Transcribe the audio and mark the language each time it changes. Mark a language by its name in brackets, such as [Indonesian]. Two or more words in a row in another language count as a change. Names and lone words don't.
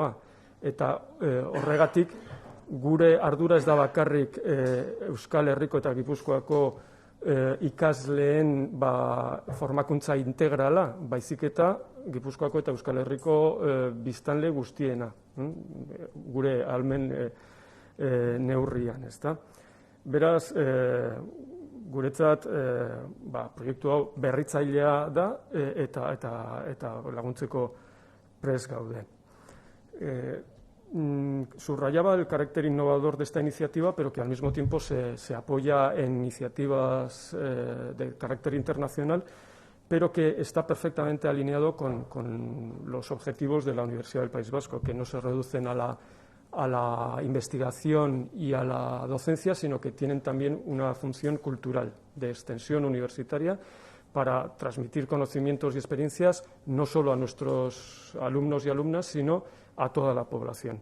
[Basque] Eta horregatik gure ardura ez da bakarrik Euskal Herriko eta Gipuzkoako ikasleen formakuntza integrala, baizik eta Gipuzkoako eta Euskal Herriko biztanle guztiena, gure ahalmen neurrian, ezta? Beraz, guretzat proiektu hau berritzailea da eta laguntzeko prest gaude. [Spanish] Subrayaba el carácter innovador de esta iniciativa, pero que al mismo tiempo se apoya en iniciativas de carácter internacional, pero que está perfectamente alineado con los objetivos de la Universidad del País Vasco, que no se reducen a la investigación y a la docencia, sino que tienen también una función cultural de extensión universitaria para transmitir conocimientos y experiencias no solo a nuestros alumnos y alumnas, sino a toda la población.